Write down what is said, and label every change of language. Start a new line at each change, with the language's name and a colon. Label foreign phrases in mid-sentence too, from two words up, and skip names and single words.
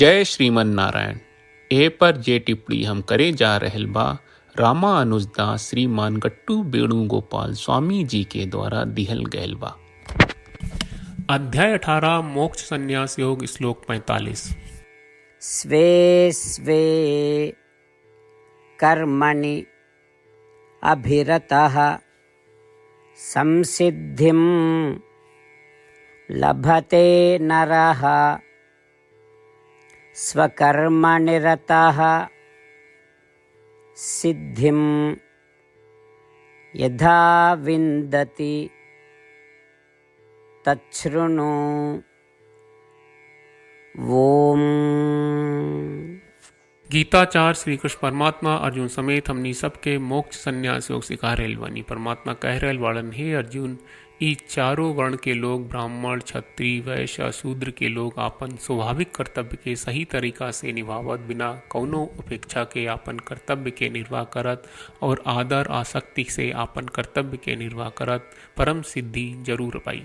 Bhojpuri: जय श्रीमन नारायण। ए पर जे टिप्पणी हम करे जा रहल बा रामानुजदास श्रीमान गट्टू वेणुगोपाल स्वामी जी के द्वारा दिहल गयल बा। अध्याय 18 मोक्ष संन्यास योग श्लोक 45।
Sanskrit: स्वे स्वे कर्मणि अभिरतः संसिद्धिं लभते नरः स्वकर्मनिरतः सिद्धिं यथा विन्दति तच्छृणु।
Bhojpuri: ओम। गीताचार्य श्री कृष्ण परमात्मा अर्जुन समेत हमनी सबके मोक्ष संन्यास योग सिखा रहल बानी। परमात्मा कह रहल वाड़न, हे अर्जुन, ई चारों वर्ण के लोग ब्राह्मण, क्षत्रिय, वैश्य, शूद्र के लोग आपन स्वाभाविक कर्तव्य के सही तरीका से निभावत बिना कौनो उपेक्षा के आपन कर्तव्य के निर्वाह करत और आदर आसक्ति से आपन कर्तव्य के निर्वाह करत परम सिद्धि जरूर पाई।